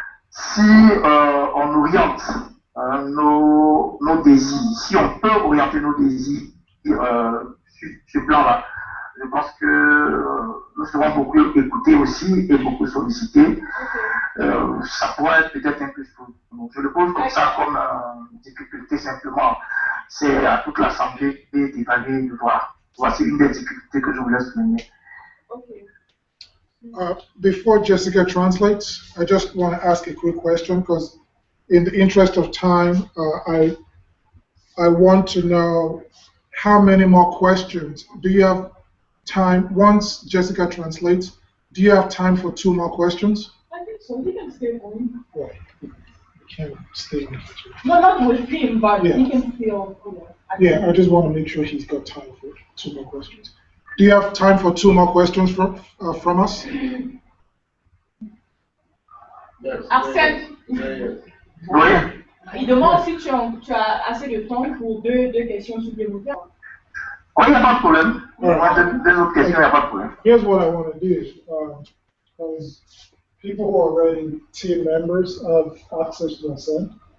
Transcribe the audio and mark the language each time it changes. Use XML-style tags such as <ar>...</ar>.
<fr>Si on oriente nos désirs, si on peut orienter nos désirs sur ce plan-là, je pense que nous serons beaucoup écoutés aussi et beaucoup sollicités. Ça pourrait être peut-être un peu chaud. Je le pose comme ça, comme difficulté simplement. C'est à toute l'Assemblée d'évaluer et de voir. Voici une des difficultés que je voulais souligner. Okay.</fr> <en>Before Jessica translates, I just want to ask a quick question because in the interest of time, I want to know how many more questions. Do you have time, once Jessica translates, do you have time for 2 more questions? I think so. He can stay on. Right. You can't stay on. No, not with him, but Yeah. he can stay on. Yeah, I just want to make sure he's got time for 2 more questions. Do you have time for 2 more questions from us?</en> <fr>Arsène, Oui. il demande si tu as assez de temps pour deux questions supplémentaires. Oui, il n'y a pas de problème. Deux autres questions, il n'y a pas de problème.</fr> <en>Here's what I want to do, because people who are already team members have access to Ascend.</en>